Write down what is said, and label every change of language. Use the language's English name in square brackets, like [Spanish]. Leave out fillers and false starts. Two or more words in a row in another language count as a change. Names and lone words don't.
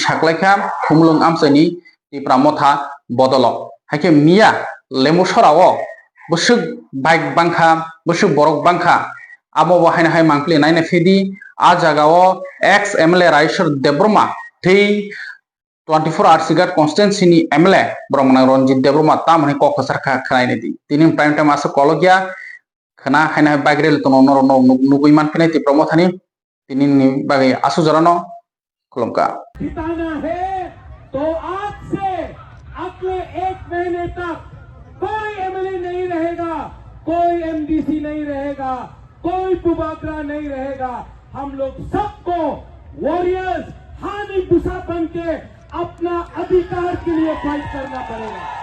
[Kok Borok] saklaikha khumlung amse ni tipra motha bodolok haike mia Lembu Chorao busuk bike bangkha busuk borok bangkha amo bo haina hai mangpli naina fedi a jagao ex MLA Raishar Debroma thei 24 hours sigat constituency ni MLA Brahmana Ranjit Debroma tamani kokosar khanai ne di tini [English] prime time [Kok Borok] asa kologya khana haina bagrel tono nor nugui man pinai ti promothani tini ni bagai asu jarano kolomka [Hindi] जिताना है तो आज से अगले 1 महीने तक कोई MLA नहीं रहेगा कोई MDC नहीं रहेगा कोई बुबागरा नहीं रहेगा हम लोग सबको वॉरियर्स हानि दुसा बन के अपना अधिकार के लिए फाइट करना पड़ेगा।